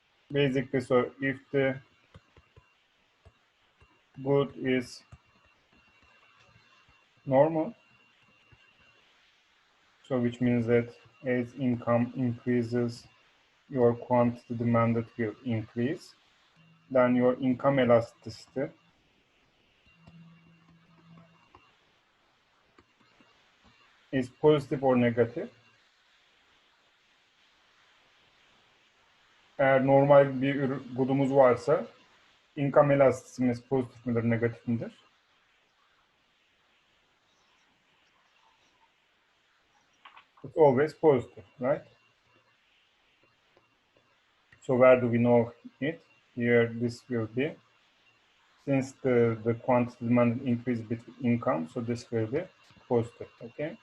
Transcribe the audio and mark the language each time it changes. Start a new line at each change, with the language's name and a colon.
English: Basically, so if the good is normal, so which means that as income increases, your quantity demanded will increase, then your income elasticity is positive or negative.
Turkish: Eğer normal bir good'umuz varsa income elasticimiz pozitif midir, negatif midir?
English: It's always positive, right? So where do we know it? Here, this will be, since the quantity demand increase between income, so this will be positive, okay?